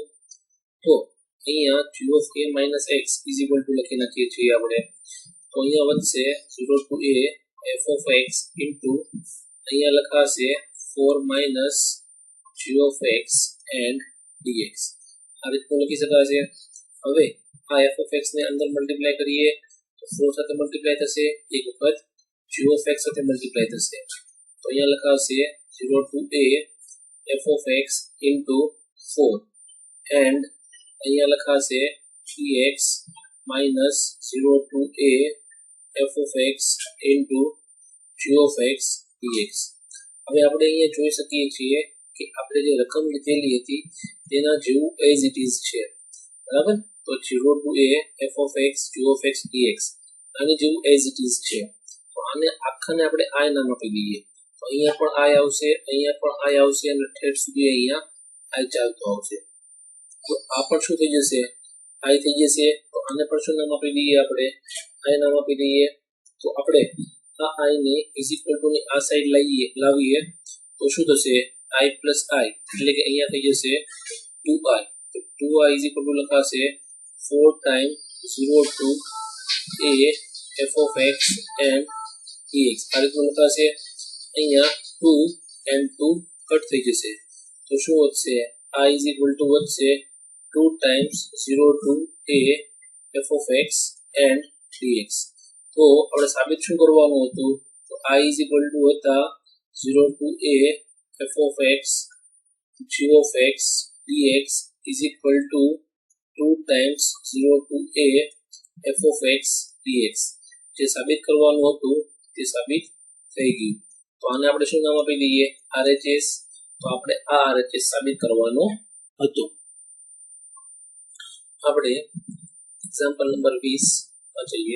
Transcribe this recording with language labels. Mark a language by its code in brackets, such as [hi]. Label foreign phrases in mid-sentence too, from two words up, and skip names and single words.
[gu] તો અહીંયા [en] g of a minus x is equal to [gu] લખી નાખીએ છીએ આપણે તો અહીંયા વધશે [en] 0 to a f of x into [gu] અહીંયા લખાશે [en] 4 minus g of x and dx [gu] આ રીતનું લખી શકાશે. હવે આ [en] f of x [gu] ને અંદર મલ્ટીપ્લાય કરીએ તો 4 સાથે મલ્ટીપ્લાય થશે એક વખત [en] g of x [gu] સાથે મલ્ટીપ્લાય થશે તો અહીંયા લખાશે [en] 0 to a f of x into 4 and [gu] અહીંયા લખાશે [en] dx minus 0 to a f of x into g of x dx. [gu] હવે આપણે અહીંયા જોઈ શકીએ છીએ કે આપણે જે રકમ લીધેલી હતી તેના જેવું [en] as it is [gu] છે બરાબર. તો [en] 0 to a f of x g of x dx [gu] આની જેવું [en] as it is [gu] છે. તો આને આખાને આપણે i નામ આપી દઈએ તો અહીંયા પણ i આવશે અહીંયા પણ i આવશે અને ઠેઠ સુધી અહીંયા i ચાલતો આવશે. તો આ પણ શું થઈ જશે i થઈ જશે. તો આને પણ શું નામ આપી દઈએ આપણે i નામ આપી દઈએ. તો આપણે આ i ને [en] is equal to [gu] ની આ સાઈડ લાવીએ તો શું થશે [en] i plus i [gu] એટલે કે અહીંયા થઈ જશે 2i. તો 2i [en] is equal to [gu] લખાશે [en] 4 times 0 to a f of x and dx [gu] આ રીતનું લખાશે. અહીંયા 2 and 2 કટ થઈ જશે તો શું વધશે [en] i is equal to [gu] વધશે [en] 2 times 0 to a f of x and dx. [gu] તો આપણે સાબિત શું કરવાનું હતું તો [en] i is equal to [gu] હતા [en] 0 to a f of x g of x dx is equal to 2 times 0 to a f of x dx. [gu] જે સાબિત કરવાનું હતું તે સાબિત થઈ ગયું. તો આને આપણે શું નામ આપી દઈએ RHS. તો આપણે આ RHS સાબિત કરવાનું હતું. આપણે એક્ઝામ્પલ નંબર 20 માં જઈએ.